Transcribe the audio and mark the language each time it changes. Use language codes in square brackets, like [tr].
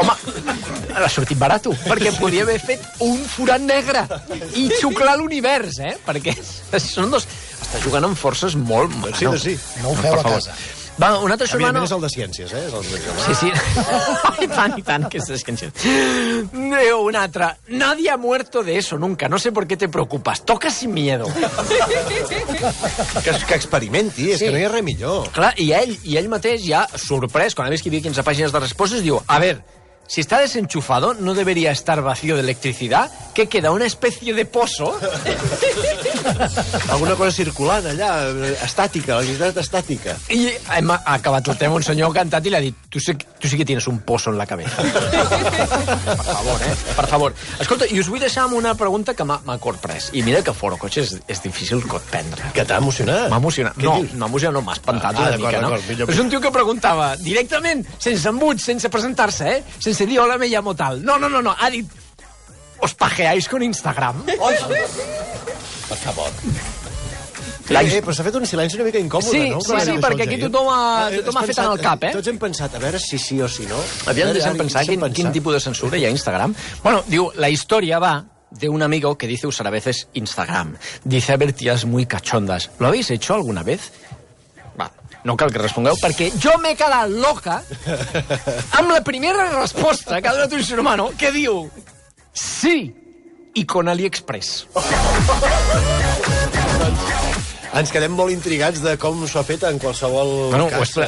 [ca] Home, ha sortit barat, perquè podia haver fet un forat negre i xuclar l'univers, perquè són dos... Està jugant amb forces molt... Sí. No ho feu a casa. Va, un altre germano... Evidentment és el de ciències, eh? És el de... Sí. I tant, que és de ciències. Un altre. [es] Nadie ha muerto de eso nunca. No sé por qué te preocupas. Toca sin miedo. [ca] Que experimenti, és que no hi ha res millor. Clar, i ell mateix ja, sorprès, quan ha vist que hi havia 15 pàgines de respostes, diu, [es] a ver, si está desenchufado, ¿no debería estar vacío de electricidad? ¿Qué queda? ¿Una especie de pozo? [ca] Alguna cosa circulant allà, estàtica, electricitat estàtica. I hem acabat el tema, un senyor ha cantat i li ha dit, [es] tu sí que tienes un pozo en la cabeza. [ca] Per favor, per favor. Escolta, i us vull deixar amb una pregunta que m'ha corprès. I mira que Foro Cotxes és difícil prendre. Que t'ha emocionat? M'ha emocionat. No, m'ha emocionat, no, m'ha espantat una mica, no? És un tio que preguntava directament, sense embuts, sense presentar-se, sense dir hola, [es] me llamo tal. [ca] No, ha dit, [es] ¿os pajeáis con Instagram? [ca] Per favor. Però s'ha fet un silenci una mica incòmode, no? Sí, perquè aquí tothom ha fet en el cap, Tots hem pensat, a veure si sí o si no. Aviam, deixa'm pensar quin tipus de censura hi ha a Instagram. Bueno, diu, la història va [es] de un amigo que dice usar a veces Instagram. Dice haber tías muy cachondas. ¿Lo habéis hecho alguna vez? [ca] Va, no cal que respongueu, perquè jo m'he quedat loca amb la primera resposta que ha donat un ser humano que diu sí, i con AliExpress. Ens quedem molt intrigats de com s'ho ha fet en qualsevol cas.